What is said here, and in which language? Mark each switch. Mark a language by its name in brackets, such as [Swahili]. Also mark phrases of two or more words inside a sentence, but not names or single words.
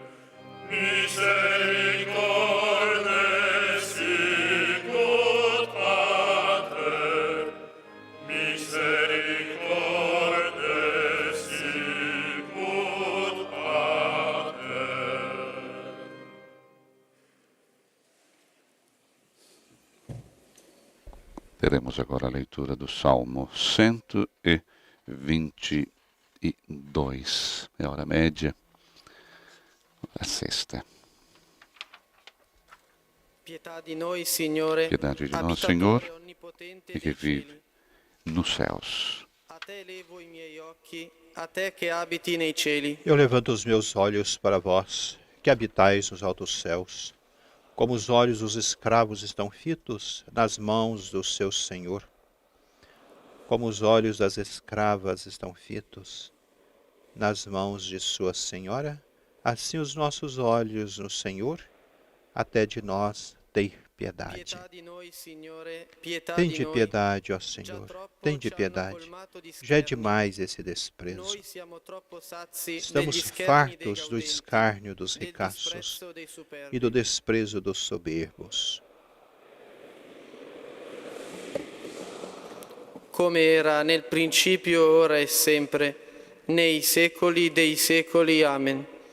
[Latin] misericorde sicut Pater, misericorde sicut Pater. [Portuguese] Teremos agora a leitura do Salmo 122. É a hora média, a sexta. Piedade de nós, Senhor, e que vive nos céus. [Italian] Até levo i miei occhi, a te che abiti nei cieli. [Portuguese] Eu levanto os meus olhos para vós, que habitais nos altos céus. Como os olhos dos escravos estão fitos nas mãos do seu senhor, como os olhos das escravas estão fitos nas mãos de sua senhora, assim os nossos olhos no Senhor, até de nós tem piedade. [Italian] Pietà di noi, Signore, pietà [Portuguese] Tende [Italian] di noi. [Portuguese] piedade, ó [Italian] Già [Portuguese] Senhor, [Italian] troppo [Portuguese] tende [Italian] ci hanno [Portuguese] piedade. [Italian] colmato di [Portuguese] Já é [Italian] scherni. [Portuguese] demais esse desprezo. [Italian] Noi siamo troppo sazi [Portuguese] Estamos [Italian] degli scherni dei [Portuguese] fartos do [Italian] gaudenti, [Portuguese] escárnio dos [Italian] del [Portuguese] ricaços [Italian] disprezzo dei superbi. [Portuguese] e do desprezo dos soberbos. [Italian] Come era nel principio, ora e sempre, nei secoli dei secoli. Amen.